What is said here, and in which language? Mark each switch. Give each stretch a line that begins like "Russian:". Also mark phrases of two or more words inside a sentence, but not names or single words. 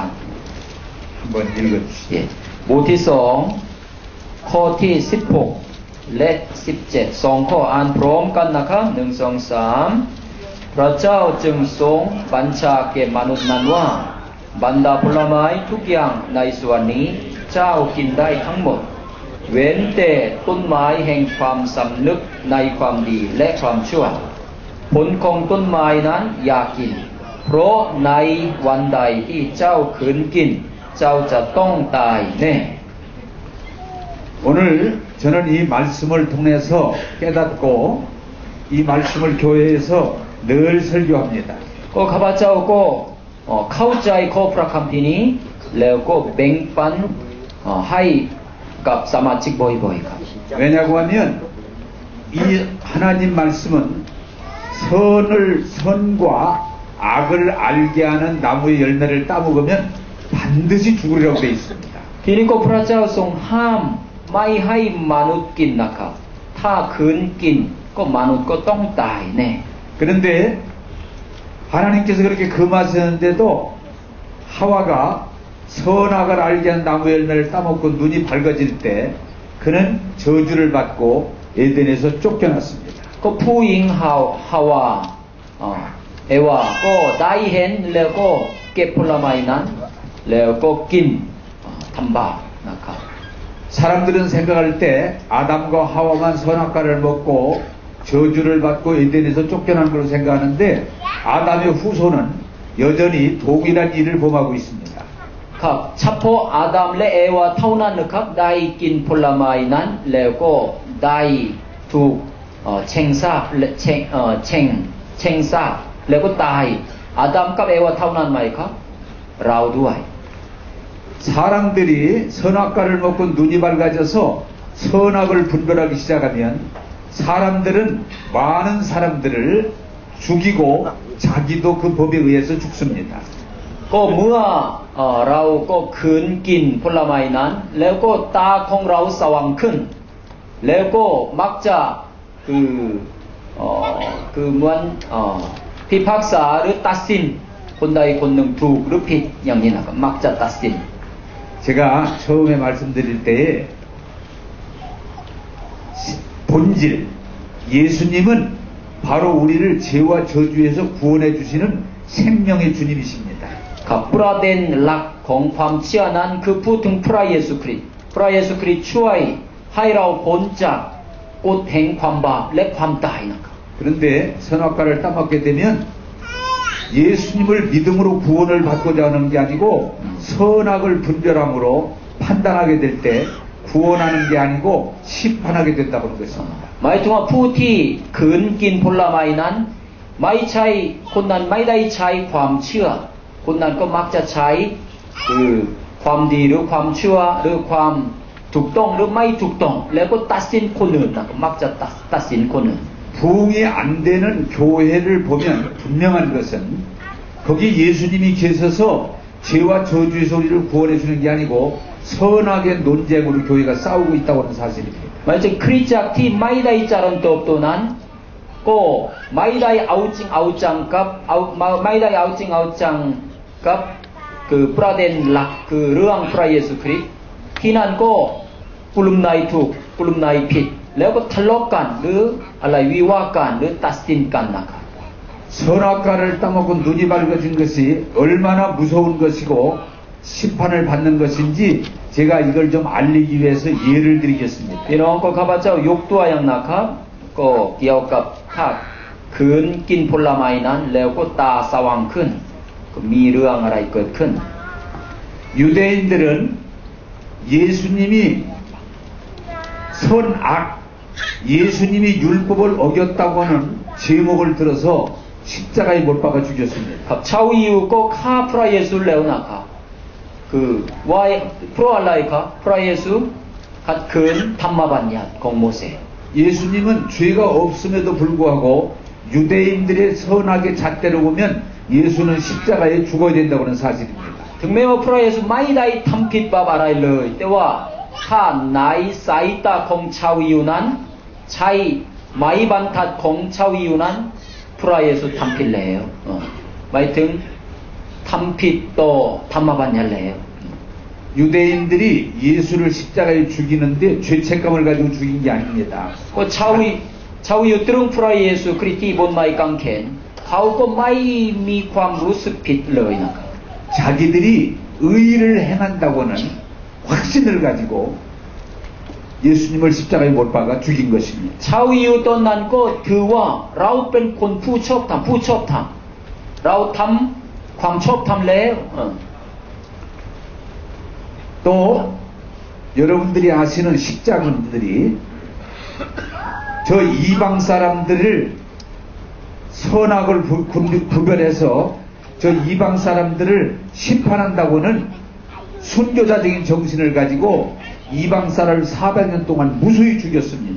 Korean: 한번 읽어주시죠.
Thai: บทที่2ข้อที่16และ17 2ข้ออ่านพร้อมกันนะครับ1 2 3พระเจ้าจึงทรงบัญชาแก่มนุษย์นั้นว่าบรรดาผลไม้ทุกอย่างในสวนนี้เจ้ากินได้ทั้งหมดเว้นแต่ต้นไม้แห่งความสำนึกในความดีและความชั่วผลของต้นไม้นั้นอย่ากินเพราะในวันใดที่เจ้าขืนกินเจ้าจะต้องตายแน่
Korean: 오늘 저는 이 말씀을 통해서 깨닫고 이 말씀을 교회에서 늘 설교합니다.
Thai: ก็ข้าพเจ้าก็เข้าใจข้อพระคัมภีร์นี้แล้วก็แบ่งปันให้กับสมาชิกบ่อยๆครับ
Korean: 왜냐고 하면 이 하나님 말씀은 선과 악을 알게 하는 나무의 열매를 따먹으면 반드시 죽으리라고 되어 있습니다.
Thai: ทีนี้ก็พระเจ้าทรงห้ามไม่ให้มนุษย์กินนะครับถ้าคืนกินก็มนุษย์ก็ต้องตายแน่
Korean: 그런데 하나님께서 그렇게 금하셨는데도 하와가 선악을 알게 한 나무 열매를 따먹고 눈이 밝아질 때 그는 저주를 받고 에덴에서 쫓겨났습니다.
Thai: ก็ผู้หญิงฮาวาเอวาก็ได้เห็นแล้วก็เก็บผลไม้นั้นแล้วก็กินทำบาปนะครับ
Korean: 사람들은 생각할 때 아담과 하와만 선악과를 먹고 저주를 받고 에덴에서 쫓겨난 걸로 생각하는데 아담의 후손은 여전히 동일한 일을 범하고 있습니다.
Thai: ครับเฉพาะอาดัมและเอวาเท่านั้นนะครับได้กินผลไม้นั้นแล้วก็ได้ถูกเช่งซากและเช่งซากแล้วก็ตายอาดัมกับเอวาเท่านั้นไหมครับเราด้วย
Korean: 사람들이 선악과를 먹고 눈이 밝아져서 선악을 분별하기 시작하면 사람들은 많은 사람들을 죽이고 자기도 그 법에 의해서 죽습니다.
Thai: ก็เมื่อเราก็คืนกินผลไม้นั้นแล้วก็ตาของเราสว่างขึ้นแล้วก็มักจะคือเหมือนพิพากษาหรือตัดสินคนใดคนหนึ่งถูกหรือผิดอย่างนี้นะครับมักจะตัดสิน
Korean: 제가 처음에 말씀드릴 때에 본질 예수님은 바로 우리를 죄와 저주에서 구원해 주시는 생명의 주님이십니다.
Thai: ครับประเด็นหลักของความเชื่อนั้นคือพูดถึงพระเยซูคริสต์พระเยซูคริสต์ช่วยให้เราพ้นจากกฎแห่งความบาปและความตายนะครับ
Korean: 그런데 선악과를 따먹게 되면 예수님을 믿음으로 구원을 받고자 하는 게 아니고 선악을 분별함으로 판단하게 될 때 구원하는 게 아니고 심판하게 된다고 하는 것입니다.
Thai: หมายถึงว่าผู้ที่ขืนกินผลไม้นั้นไม่ใช่คนนั้นไม่ได้ใช้ความเชื่อคนนั้นก็มักจะใช้คือความดีหรือความชั่วหรือความถูกต้องหรือไม่ถูกต้องแล้วก็ตัดสินคนอื่นนะมักจะตัดสินคนอื่น
Korean: 부흥이 안 되는 교회를 보면 분명한 것은 거기 예수님이 계셔서 죄와 저주에서 우리를 구원해 주는 게 아니고 선악의 논쟁으로 교회가 싸우고 있다고 하는 사실입니다.
Thai: หมายถึงคริสตจักรที่ไม่ได้เจริญเติบโตนั้นก็ไม่ได้เอาจริงเอาจังกับไม่ได้เอาจริงเอาจังกับคือประเด็นหลักคือเรื่องพระเยซูคริสต์ที่นั่นก็กลุ่มไหนถูกกลุ่มไหนผิดแล้วก็ทะเลาะกันหรืออะไรวิวาทกันหรือตัดสินกันนะครับ
Korean: 선악과를 따먹고 눈이 밝아진 것이 얼마나 무서운 것이고 심판을 받는 것인지 제가 이걸 좀 알리기 위해서 예를 드리겠습니다.
Thai: พี่น้องก็ข้าพเจ้ายกตัวอย่างนะครับก็เกี่ยวกับถ้าคืนกินผลไม้นั้นแล้วก็ตาสว่างขึ้นก็มีเรื่องอะไรเกิดขึ้น
Korean: 유대인들은 예수님이 선악 예수님이 율법을 어겼다고 하는 제목을 들어서 십자가에 못 박아 죽였습니다.
Thai: ครับชาวยิวก็ฆ่าพระเยซูแล้วนะครับคือว่าเพราะอะไรครับพระเยซูขัดขืนธรรมบัญญัติของโมเสส
Korean: 예수님은 죄가 없음에도 불구하고 유대인들의 선악의 잣대로 보면 예수는 십자가에 죽어야 된다고 하는 사실입니다.
Thai: ถึงแม้ว่าพระเยซูไม่ได้ทำผิดบาปอะไรเลยแต่ว่าถ้าในสายตาของชาวยิวนั้นใช่ไม้บรรทัดของชาวยิวนั้นพระเยซูทำผิดแล้วหมายถึงทำผิดต่อธรรมบัญญัติแล้ว
Korean: 유대인들이 예수를 십자가에 죽이는데 죄책감을 가지고 죽인 게 아닙니다.
Thai: ก็ชาวยิวตรึงพระเยซูคริสต์ที่บนไม้กางเขนเขาก็ไม่มีความรู้สึกผิดเลยนะครับ
Korean: 자기들이 의를 행한다고는 확신을 가지고 예수님을 십자가에 못 박아 죽인 것입니다.
Thai: ชาวยิวตอนนั้นก็ถือว่าเราเป็นคนผู้ชอบธรรมเราทำความชอบธรรมแล้ว
Korean: 또 여러분들이 아시는 십자군들이 저 이방 사람들을 선악을 구별해서 저 이방 사람들을 심판한다고는 순교자적인 정신을 가지고 이방 사람을 400년 동안 무수히 죽였습니다.